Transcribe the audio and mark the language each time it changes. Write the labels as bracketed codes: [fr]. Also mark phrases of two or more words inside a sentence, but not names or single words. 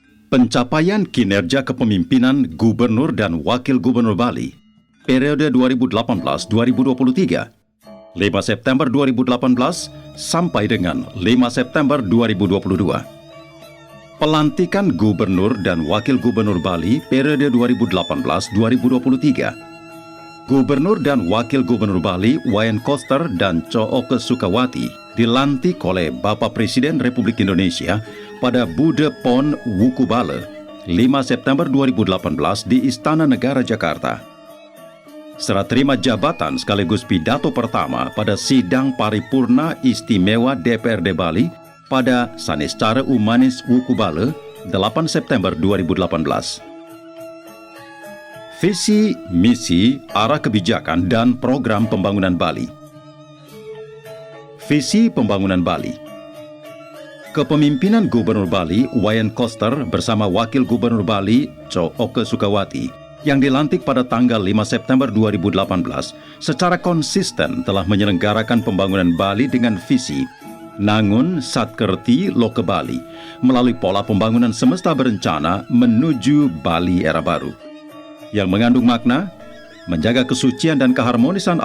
[id] Pencapaian kinerja kepemimpinan Gubernur dan Wakil Gubernur Bali periode 2018-2023, 5 September 2018 sampai dengan 5 September 2022. Pelantikan Gubernur dan Wakil Gubernur Bali periode 2018-2023. Gubernur dan Wakil Gubernur Bali Wayan Koster dan Cooke Sukawati dilantik oleh Bapak Presiden Republik Indonesia pada Bude Pon Wukubale 5 September 2018 di Istana Negara Jakarta. Serah terima jabatan sekaligus pidato pertama pada sidang paripurna istimewa DPRD Bali pada Sanescara Umanis Wukubale 8 September 2018. Visi, misi, arah kebijakan dan program pembangunan Bali. Visi pembangunan Bali. Kepemimpinan Gubernur Bali Wayan Koster bersama Wakil Gubernur Bali Cooke Sukawati yang dilantik pada tanggal 5 September 2018 secara konsisten telah menyelenggarakan pembangunan Bali dengan visi Nangun Satkerti Loke Bali melalui pola pembangunan semesta berencana menuju Bali era baru yang mengandung makna menjaga kesucian dan keharmonisan